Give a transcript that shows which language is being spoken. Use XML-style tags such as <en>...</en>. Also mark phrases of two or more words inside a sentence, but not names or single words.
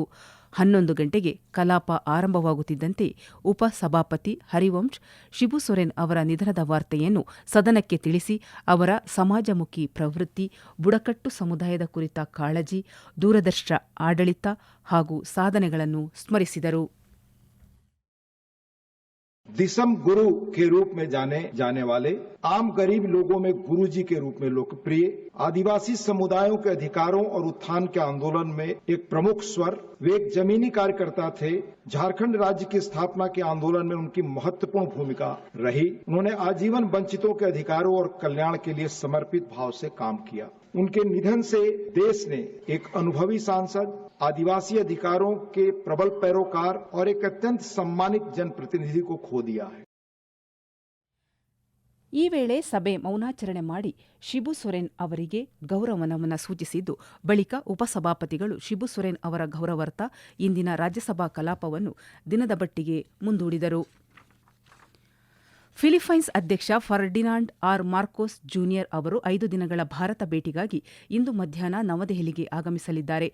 <kn>11 ಗಂಟೆಗೆ ಕಲಾಪ ಆರಂಭವಾಗುತ್ತಿದ್ದಂತೆ ಉಪಸಭಾಪತಿ ಹರಿವಂಶ್ ಶಿಬು ಸೊರೆನ್ ಅವರ ನಿಧನದ ವಾರ್ತೆಯನ್ನು ಸದನಕ್ಕೆ ತಿಳಿಸಿ, ಅವರ ಸಮಾಜಮುಖಿ ಪ್ರವೃತ್ತಿ, ಬುಡಕಟ್ಟು ಸಮುದಾಯದ ಕುರಿತ ಕಾಳಜಿ, ದೂರದರ್ಶಿ ಆಡಳಿತ ಹಾಗೂ ಸಾಧನೆಗಳನ್ನು ಸ್ಮರಿಸಿದರು.</kn> <hi>दिसम गुरु के रूप में जाने जाने वाले, आम गरीब लोगों में गुरुजी के रूप में लोकप्रिय, आदिवासी समुदायों के अधिकारों और उत्थान के आंदोलन में एक प्रमुख स्वर, वे एक जमीनी कार्यकर्ता थे. झारखंड राज्य की स्थापना के आंदोलन में उनकी महत्वपूर्ण भूमिका रही. उन्होंने आजीवन वंचितों के अधिकारों और कल्याण के लिए समर्पित भाव से काम किया. उनके निधन से देश ने एक अनुभवी सांसद, आदिवासी अधिकारों के प्रबल पैरोकार और एक अत्यंत सम्मानित जनप्रतिनिधि को खो दिया है.</hi> <kn>ಈ ವೇಳೆ ಸಭೆ ಮೌನಾಚರಣೆ ಮಾಡಿ ಶಿಬು ಸೊರೆನ್ ಅವರಿಗೆ ಗೌರವ ನಮನ ಸೂಚಿಸಿದ್ದು, ಬಳಿಕ ಉಪಸಭಾಪತಿಗಳು ಶಿಬು ಸೊರೆನ್ ಅವರ ಗೌರವಾರ್ಥ ಇಂದಿನ ರಾಜ್ಯಸಭಾ ಕಲಾಪವನ್ನು ದಿನದ ಮಟ್ಟಿಗೆ ಮುಂದೂಡಿದರು. ಫಿಲಿಪೈನ್ಸ್ ಅಧ್ಯಕ್ಷ ಫರ್ಡಿನಾಂಡ್ ಆರ್ ಮಾರ್ಕೋಸ್ ಜೂನಿಯರ್ ಅವರು 5 ದಿನಗಳ ಭಾರತ ಭೇಟಿಗಾಗಿ ಇಂದು ಮಧ್ಯಾಹ್ನ ನವದೆಹಲಿಗೆ ಆಗಮಿಸಲಿದ್ದಾರೆ.</kn>